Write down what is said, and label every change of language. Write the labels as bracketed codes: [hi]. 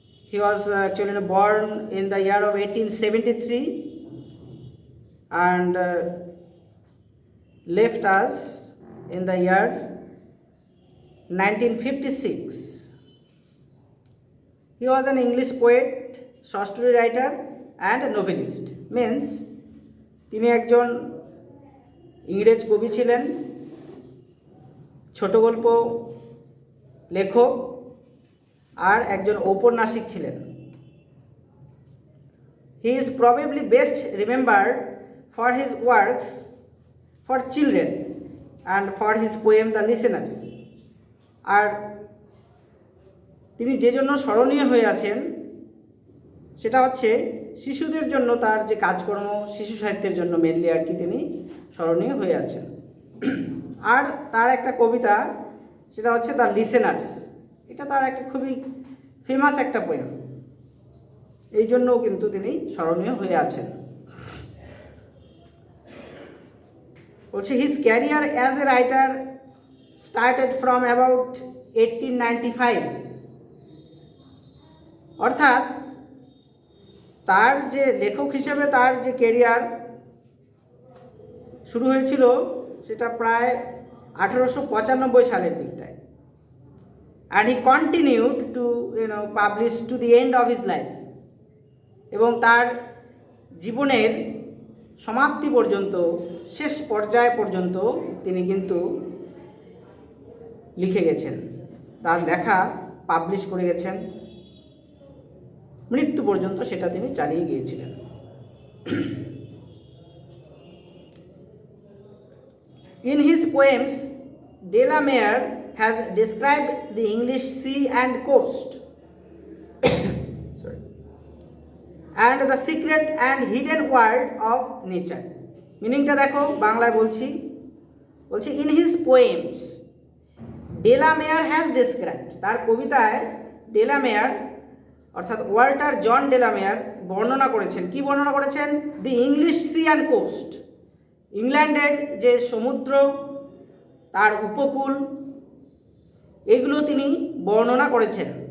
[en] He was actually born in the year of 1873 and left us in the year 1956. He was an English poet, short story writer and a novelist. [bn] Means তিনি একজন ইংরেজ কবি ছিলেন, ছোট গল্প লেখক আর একজন ঔপন্যাসিক ছিলেন. [en] He is probably best remembered for his works for children and for his poem The Listeners. [bn] আর তিনি যে জন্য স্মরণীয় হয়ে আছেন সেটা হচ্ছে শিশুদের জন্য তার যে কাজকর্ম, শিশু সাহিত্যের জন্য মেনলি আর কি তিনি স্মরণীয় হয়ে আছেন. আর তার একটা কবিতা, সেটা হচ্ছে দ্য লিসেনার্স. এটা তার একটা খুবই ফেমাস একটা পোয়েম, এই জন্যও কিন্তু তিনি স্মরণীয় হয়ে আছেন. [en] বলছে his career as a writer started from about 1895. [bn] অর্থাৎ তার যে লেখক হিসেবে তার যে ক্যারিয়ার শুরু হয়েছিল সেটা প্রায় 1895 সালের দিকটায়. [en] And he continued to publish to the end of his life. [bn] এবং তার জীবনের সমাপ্তি পর্যন্ত, শেষ পর্যায় পর্যন্ত তিনি কিন্তু লিখে গেছেন, তার লেখা পাবলিশ করে গেছেন, মৃত্যু পর্যন্ত সেটা তিনি চালিয়ে গিয়েছিলেন. [en] In his poems, de la Mare has described the English sea and coast and the secret and hidden world of nature. [bn] মিনিংটা দেখো, বাংলায় বলছি [en] in his poems de la Mare has described, [bn] তার কবিতায় de la Mare অর্থাৎ Walter জন day লা মেয়ার বর্ণনা করেছেন. কি বর্ণনা করেছেন? [en] the English sea and coast, [bn] ইংল্যান্ডের যে সমুদ্র, তার উপকূল, এগুলো তিনি বর্ণনা করেছেন.